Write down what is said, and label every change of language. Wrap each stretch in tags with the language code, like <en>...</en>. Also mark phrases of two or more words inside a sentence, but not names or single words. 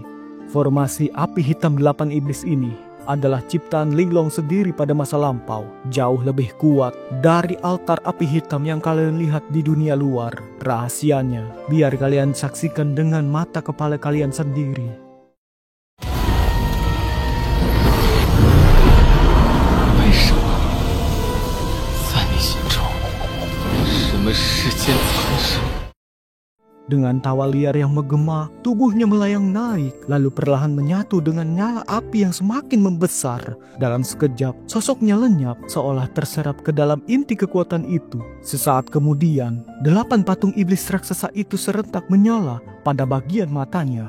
<id>Formasi api hitam 8 iblis ini adalah ciptaan Linglong sendiri pada masa lampau. Jauh lebih kuat dari altar api hitam yang kalian lihat di dunia luar. Rahasianya, biar kalian saksikan dengan mata kepala kalian sendiri.</id> <zh>什么世间残生？</zh> <id>Dengan tawa liar yang menggema, tubuhnya melayang naik, lalu perlahan menyatu dengan nyala api yang semakin membesar. Dalam sekejap, sosoknya lenyap, seolah terserap ke dalam inti kekuatan itu. Sesaat kemudian, 8 patung iblis raksasa itu serentak menyala pada bagian matanya.</id>